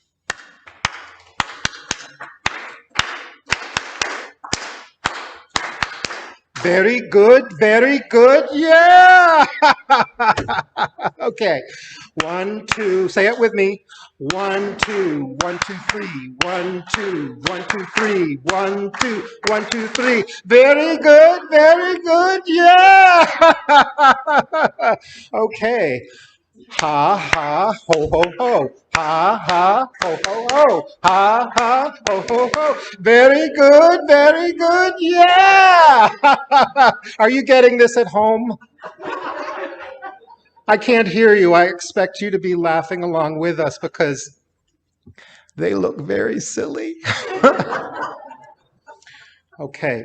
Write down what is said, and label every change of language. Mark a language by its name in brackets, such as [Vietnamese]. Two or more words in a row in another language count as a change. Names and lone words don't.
[English] Very good, yeah! Okay, 1, 2, say it with me. 1, 2, 1, 2, 3, 1, 2, 1, 2, 3, 1, 2, 1, 2, 3. Very good, yeah! Okay. Ha, ha, ho, ho, ho. Ha, ha, ho, ho, ho. Ha, ha, ho, ho, ho. Very good, yeah! Are you getting this at home? I can't hear you. I expect you to be laughing along with us because they look very silly. Okay.